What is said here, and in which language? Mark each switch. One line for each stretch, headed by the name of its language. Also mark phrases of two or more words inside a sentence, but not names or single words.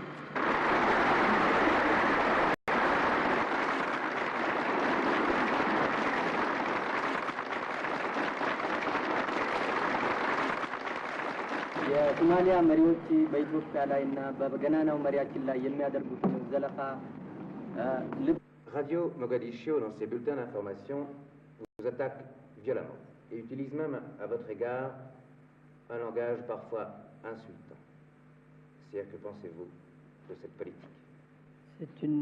Amharic: የሶማሊያ መሪዎች በኢትዮጵያ ላይና በገናናው መሪያችን ላይ የሚያደርጉትን ዘለፋ
French: Radio Mogadiscio, dans ses bulletins d'information, vous attaque violemment et utilise même à votre égard un langage parfois insultant. C'est-à-dire, que pensez-vous de cette politique? C'est une...